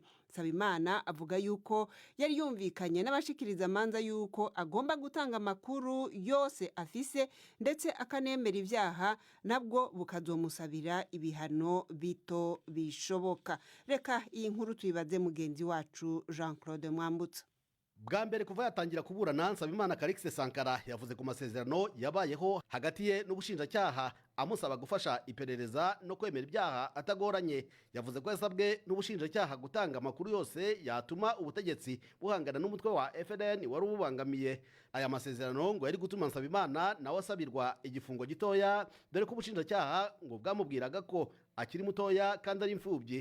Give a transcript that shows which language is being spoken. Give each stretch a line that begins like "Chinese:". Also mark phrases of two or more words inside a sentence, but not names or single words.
Rundi: Sabimana avuga yuko yari yumvikanye n'abashikiriza manza yuko agomba gutanga amakuru yose afise ndetse akanemera ibyaha nabwo bukazomusabira ibihano bito bishoboka. Reka iyi nkuru tuyibaze mugenzi wacu Jean-Claude Mwambutsa.
Kinyarwanda: Bwa mbere kuva yatangira kuburana Sabimana Calix Sankara yavuze ku masezerano yabayeho hagati ye n'ubushinjacyaha amusaba gufasha iperereza no kwemera ibyaha atagoranye. Yavuze ko yasabwe n'ubushinjacyaha gutanga amakuru yose yatuma ubutegetsi buhangana n'umutwe wa FLN wari ububangamiye. Aya masezerano ngo yari gutuma Sabimana nawe asabirwa igifungo gitoya, dore ko ubushinjacyaha ngo bwamubwiraga ko akiri mutoya kandi ari imfubyi.